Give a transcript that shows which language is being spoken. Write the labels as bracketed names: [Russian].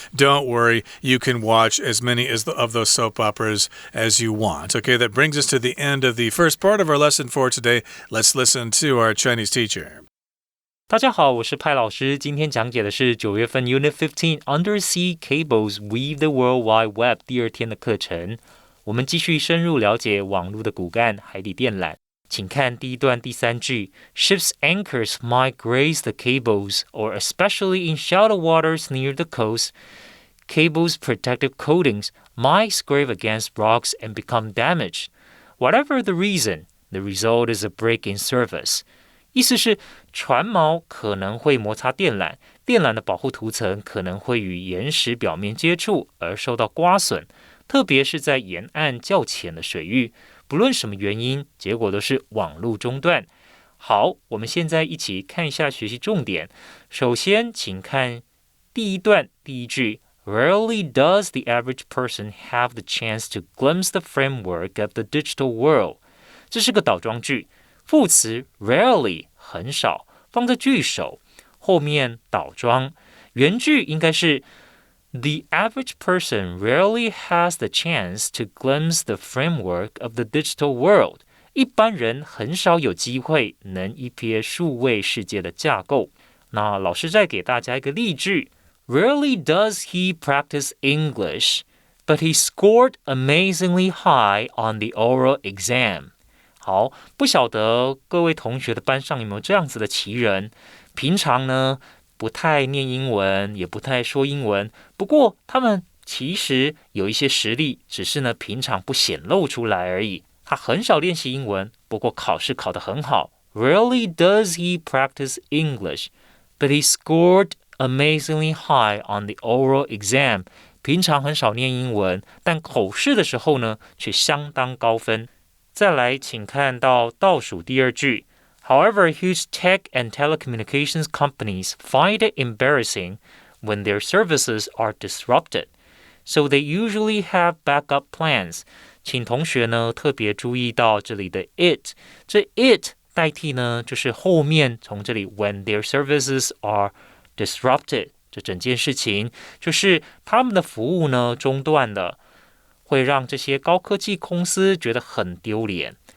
[English] Don't worry, you can watch as many of those soap operas as you want. Okay, that brings us to the end of the first part of our lesson for today. Let's listen to our Chinese teacher. [Chinese] 大家好，我是派老师。今天讲解的是9月份 Unit 15 Undersea Cables Weave the World Wide Web 第2天的课程。我们继续深入了解网络的骨干——海底电缆。请看第一段第3句 [English] ：Ships' anchors might graze the cables, or especially in shallow waters near the coast, cables' protective coatings might scrape against rocks and become damaged. Whatever the reason, the result is a break in service. [Chinese] 意思是船锚可能会摩擦电缆，电缆的保护涂层可能会与岩石表面接触而受到刮损，特别是在沿岸较浅的水域，不论什么原因，结果都是网路中断。好，我们现在一起看一下学习重点。首先，请看第一段第一句 [English] Rarely does the average person have the chance to glimpse the framework of the digital world. [Chinese] 这是个倒装句。副词 rarely 很少，放在句首，后面倒装。原句应该是 [English] The average person rarely has the chance to glimpse the framework of the digital world. [Chinese] 一般人很少有机会能一瞥数位世界的架构。那老师再给大家一个例句 [English] Rarely does he practice English, but he scored amazingly high on the oral exam. [Chinese] 好，不晓得各位同学的班上有没有这样子的奇人，平常呢不太念英文，也不太说英文，不过他们其实有一些实力，只是呢平常不显露出来而已。他很少练习英文，不过考试考得很好。 [English] Rarely does he practice English, but he scored amazingly high on the oral exam. [Chinese] 平常很少念英文，但口试的时候呢却相当高分。再来，请看到倒数第2句 [English] However, huge tech and telecommunications companies find it embarrassing when their services are disrupted, so they usually have backup plans. [Chinese] 请同学呢特别注意到这里的 it， 这 it 代替呢就是后面从这里 [English] when their services are disrupted， [Chinese] 这整件事情就是他们的服务呢中断了。会让这些高科技公司觉得很丢脸。